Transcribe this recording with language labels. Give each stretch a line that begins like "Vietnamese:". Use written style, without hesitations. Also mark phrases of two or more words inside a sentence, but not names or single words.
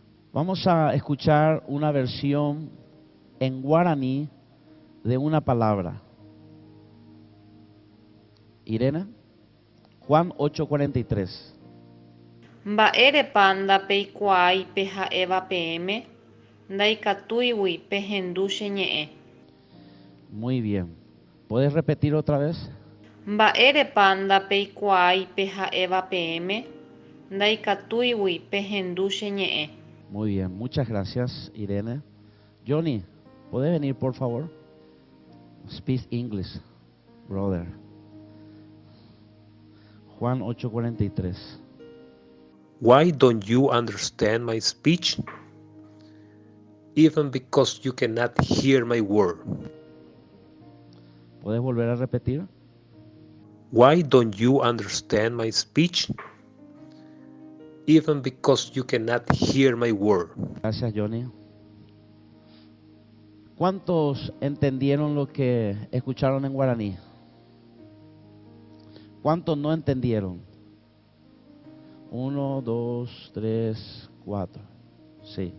Spanish: Vamos a escuchar una versión en guaraní de una palabra. Irene, Juan 8:43.
Guarani: Mba'érepa ndapeikuaái pe ha'éva peẽme, ndaikatúigui pehendu che ñe'ẽ.
Spanish: Muy bien. ¿Puedes repetir otra vez? Mba'érepa ndapeikuaái pe ha'éva peẽme, ndaikatúigui pehendu che ñe'ẽ. Muy bien, muchas gracias, Irene. Johnny, ¿puedes venir, por favor?
English: Speak English, brother. Juan 8:43. Why don't you understand my speech? Even because you cannot hear my word.
Spanish: ¿Puedes volver a repetir?
English: Why don't you understand my speech? Even because you cannot hear my word.
Spanish: Gracias, Johnny. ¿Cuántos entendieron lo que escucharon en guaraní? ¿Cuántos no entendieron? 1, 2, 3, 4. Sí.